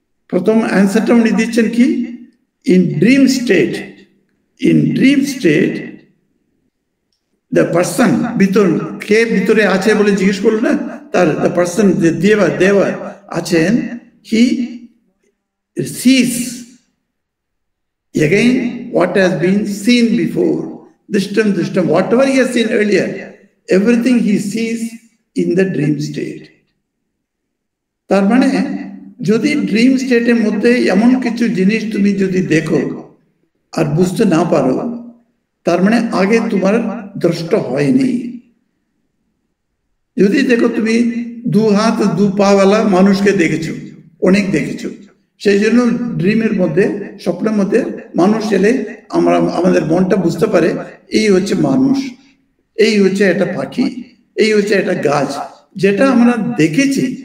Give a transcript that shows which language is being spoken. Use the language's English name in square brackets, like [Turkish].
[Bangla] প্রথম অ্যান্সারটা উনি দিচ্ছেন কি? [English] in dream state, in dream state the person, [Bangla] ভিতর কে ভিতরে আছে বলে জিজ্ঞেস করলো না, তার দ্য পার্সন, দেবা দেবা আছেন, [English] He sees again what has been seen before. Drishtam, drishtam, whatever he has seen earlier, everything he sees in the dream state. [Bangla] তার মানে যদি ড্রিম স্টেটের মধ্যে এমন কিছু জিনিস তুমি যদি দেখো আর বুঝতে না পারো, তার মানে আগে তোমার দ্রষ্ট হয়নি। যদি দেখো তুমি দু হাত দু পাওয়ালা মানুষকে দেখেছো, অনেক দেখেছো, সেই জন্য ড্রিমের মধ্যে, স্বপ্নের মধ্যে মানুষ এলে আমরা আমাদের মনটা বুঝতে পারে এই হচ্ছে মানুষ, এই হচ্ছে একটা পাখি, এই হচ্ছে একটা গাছ, যেটা আমরা দেখেছি।